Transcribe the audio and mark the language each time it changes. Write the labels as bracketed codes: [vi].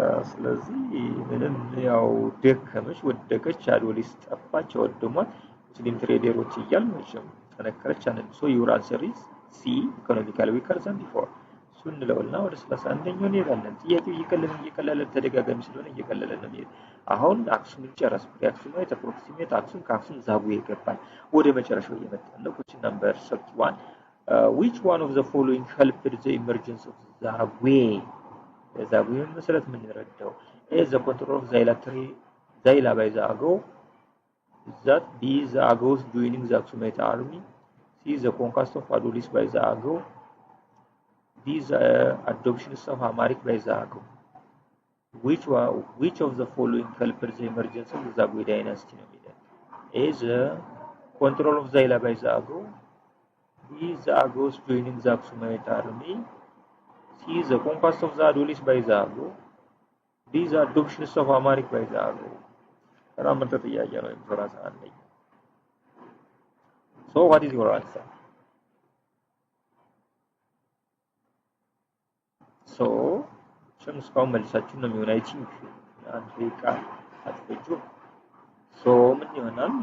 [am] ስለዚህ ምንም ያው ደከመች ወደቀች አዶሊስ ጠፋች ወደሟት ሙስሊም ትሬደሮች እያልን መቼም ተነከረች አንል [en] ሶ ዩር አንሰር ኢዝ ሲ ኢኮኖሚካሊ ዊከር ዘን ቢፎር [am] እሱን እንለውና ወደ 31ኛው እንሄዳለን። ጥያቄው እየቀለለ ተደጋጋሚ ስለሆነ እየቀለለ ነው የሚሄድ። አሁን አክሱምን ጨረስኩ። የአክሱማይት አፕሮክሲሜት አክሱም ከአክሱም ዛጉዌ ይገባል። ወደ መጨረሻው እየመጣን ነው። [en] ኩዌስችን ነምበር 31 which one of the following helped the emergence of Zagwe? [am] ዛጉዌን መሰረት ምን ይረዳው? [en] A the control of Zaila by the Agao, that B the Agaos joining the Aksumite army, C the conquest of Adolis by the Agao, D the adoption of Amharic by the Agao. Which of the following helped the emergence of the Zagwe dynasty? A the control of Zaila by the Agao, B the Agos joining the Aksumite army, C the conquest of the Adolis by the Agao, D the adoption of Amharic by the Agao. [am] Ramata ጥያቄ ነው የምትሰራ አንደኛ። [en] So what is your answer? [am] So እስካሁን መልሳችሁ ነው የሚሆን። [en] አይ ቲንክ [am] አንድ ደቂቃ አትፈጁ። ሶ ምን ይሆናል?